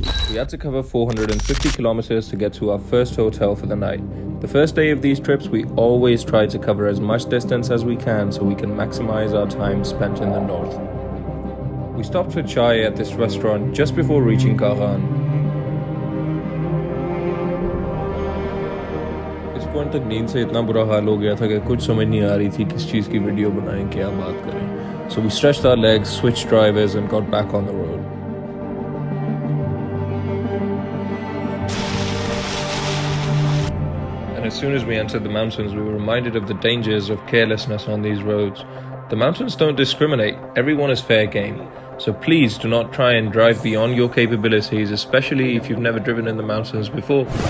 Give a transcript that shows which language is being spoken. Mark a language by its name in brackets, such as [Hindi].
[English] We had to cover 450 kilometers to get to our first hotel for the night. The first day of these trips, we always try to cover as much distance as we can so we can maximize our time spent in the north. We stopped for chai at this restaurant just before reaching Kaghan. [Hindi] इस point तक नींद से इतना बुरा हाल हो गया था कि कुछ समझ नहीं आ रही थी किस चीज़ की वीडियो बनाएं, क्या बात करें. [English] So we stretched our legs, switched drivers and got back on the road. And as soon as we entered the mountains, we were reminded of the dangers of carelessness on these roads. The mountains don't discriminate. Everyone is fair game. So please do not try and drive beyond your capabilities, especially if you've never driven in the mountains before.